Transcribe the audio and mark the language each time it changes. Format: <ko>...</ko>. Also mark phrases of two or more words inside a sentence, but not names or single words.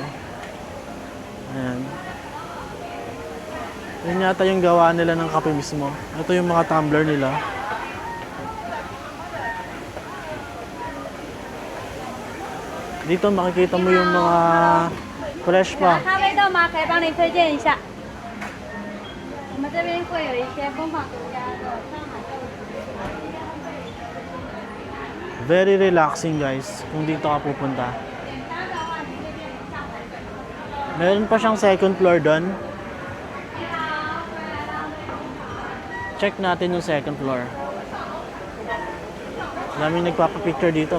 <tl>Ayan. Yun yata yung gawa nila ng kape mismo. Ito yung mga tumbler nila. Dito makikita mo yung mga fresh pa.</tl> <zh>咖啡豆吗？可以帮您推荐一下。我们这边会有一些工坊独家的上海豆子。</zh> <en>Very relaxing,</en> <tl>guys, kung dito ka pupunta. Meron pa siyang</tl> <en>second floor</en> <tl>doon. Check natin yung</tl> <en>second floor.</en> <tl>Daming nagpapapicture dito.</tl>